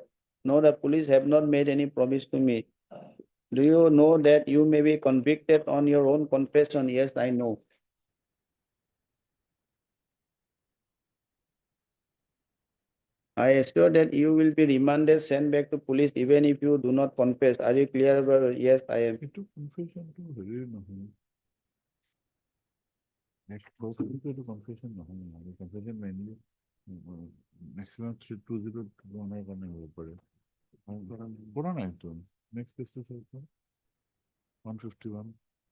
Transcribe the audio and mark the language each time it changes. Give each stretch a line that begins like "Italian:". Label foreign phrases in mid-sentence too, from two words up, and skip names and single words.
English: No, the police have not made any promise to me. Do you know that you may be convicted on your own confession? Yes, I know. I assure that you will be remanded, sent back to police even if you do not confess. Are you clear about it? Yes, I am.
Assamese: এইটো confessionটো হেৰি নহয়। Next এইটো confession নহয় মানে
English: confession mainly maximum
Assamese: 320 কাৰণে হ'ব পাৰে। কৰা নাই তো।
English: Next page to
Assamese: 151.